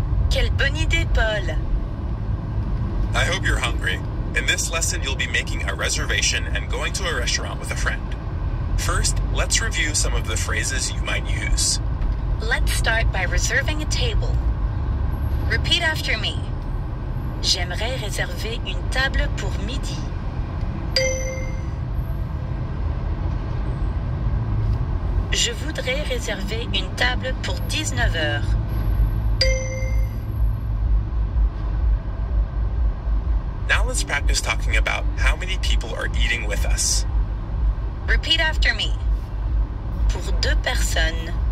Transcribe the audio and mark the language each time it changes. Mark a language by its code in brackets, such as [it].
[fr] Quelle bonne idée, Paul. [en] I hope you're hungry. In this lesson, you'll be making a reservation and going to a restaurant with a friend. First, let's review some of the phrases you might use. Let's start by reserving a table. Repeat after me. [fr] J'aimerais réserver une table pour midi. Je voudrais réserver une table pour 19 heures. [en] Now let's practice talking about how many people are eating with us. Repeat after me. [fr] Pour 2 personnes.